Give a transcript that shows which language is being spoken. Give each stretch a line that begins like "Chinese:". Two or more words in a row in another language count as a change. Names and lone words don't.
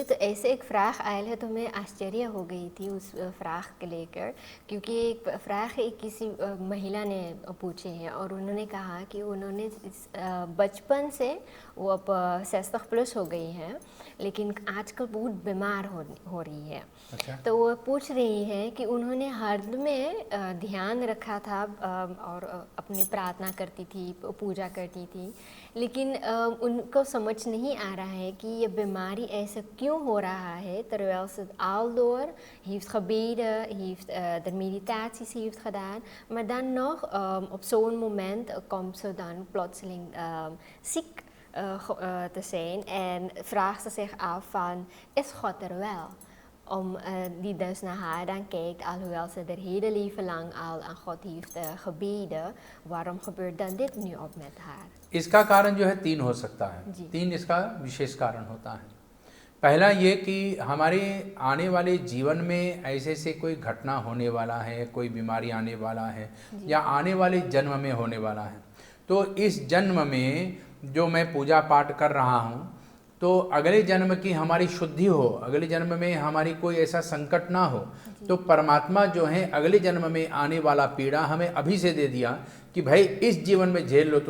Hindi: तो ऐसे एक फ्राख आयल है, तो मैं आश्चर्य हो गई थी उस फ्राख के लेकर, क्योंकि एक फ्राख एक किसी महिला ने पूछे हैं और उन्होंने कहा कि उन्होंने बचपन से वो अब 60+ हो गई हैं, लेकिन आजकल बहुत बीमार हो रही है। अच्छा। तो वो पूछ रही है कि उन्होंने हर में ध्यान रखा था और अपनी प्रार्थना करती थी, पूजा करती थी, लेकिन उनको समझ नहीं आ रहा है कि ये बीमारी ऐसा क्यों हो रहा है,
Dutch: terwijl ze aldoor heeft gebeden, heeft de meditaties heeft gedaan, maar dan nog op zo'n moment komt ze dan plotseling ziek te zijn en vraagt ze zich af van, is God er wel? die dus naar haar dan kijkt, alhoewel ze haar hele leven lang al aan God heeft gebeden, waarom gebeurt dan dit nu op met haar?
Hindi: इसका कारण जो है 3 हो सकता है। जी। 3 इसका विशेष कारण होता है। पहला ये कि हमारे आने वाले जीवन में ऐसे से कोई घटना होने वाला है, कोई बीमारी आने वाला है या आने वाले जन्म में होने वाला है। तो इस जन्म में जो मैं पूजा पाठ कर रहा हूँ, तो अगले जन्म की हमारी शुद्धि हो, अगले जन्म में हमारी कोई ऐसा संकट ना हो, तो परमात्मा जो है अगले जन्म में आने वाला पीड़ा हमें अभी से दे दिया कि भाई इस जीवन में झेल लो।